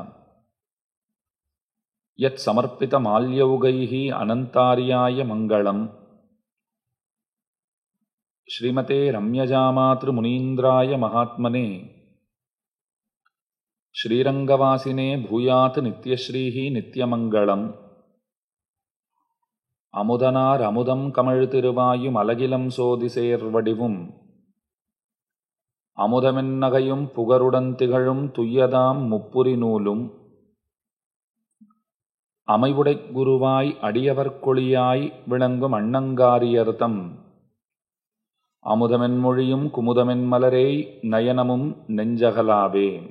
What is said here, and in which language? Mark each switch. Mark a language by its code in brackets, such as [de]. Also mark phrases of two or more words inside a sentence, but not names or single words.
[sa] यत्समर्पितमाल्यौगैः अनन्तार्याय मङ्गलम् श्रीमते रम्यजामातृमुनीन्द्राय महात्मने श्रीरङ्गवासिने भूयात् नित्यश्रीः नित्यमङ्गलम् [ta] அமுதனார் அமுதம் கமழ் திருவாயும் அலகிலம் சோதிசேர்வடிவும் அமுதமென்னகையும் புகருடன் திகழும் துய்யதாம் முப்புரி நூலும் அமைவுடைக் குருவாய் அடியவர்கொழியாய் விளங்கும் அண்ணங்காரியர்தம் அமுதமென்மொழியும் குமுதமென் மலரேய் நயனமும் நெஞ்சகலாவே.